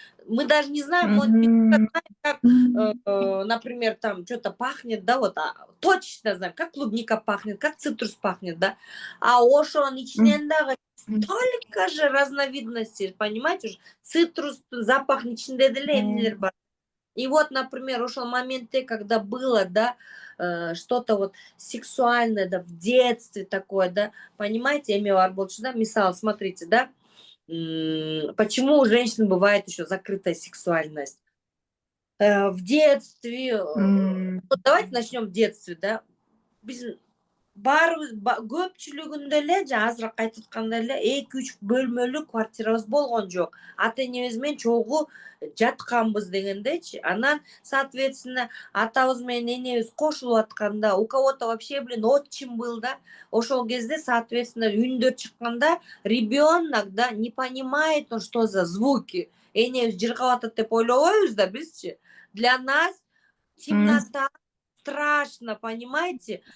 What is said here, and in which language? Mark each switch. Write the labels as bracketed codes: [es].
[ru] Мы даже не знаем, вот, как, например, там что-то пахнет, да, вот, точно знаем, как клубника пахнет, как цитрус пахнет, да, [ky] а ошон ичинен [ru] столько же разновидностей, понимаете, уже цитрус, запах [ky] ичинде деле эмнелер бар. [ru] И вот, например, ушел момент, когда было, да, что-то вот сексуальное, да, в детстве такое, да, понимаете, [ky] эми бар болчу, [ru] да, мисал, смотрите, да, почему у женщин бывает еще закрытая сексуальность. В детстве, вот давайте начнем в детстве, да, [ky] көпчүлүгүндө эле азыраак айтып атканда эле 2-3 бөлмөлүү квартирабыз болгон жок. Ата энебиз менен чогуу жатканбыз дегендечи. Анан, [ru] соответственно, [ky] атабыз менен энебиз кошулуп атканда, [ru] у кого-то вообще, отчим был, да, [ky] ошол кезде, [ru] соответственно, [ky] үндөр чыкканда [ru] ребенок, да, не понимает, что за звуки. [ky] Энебиз жыргап атат деп ойлобойбуз да бизчи. [ru] Для нас темнота страшно, понимаете?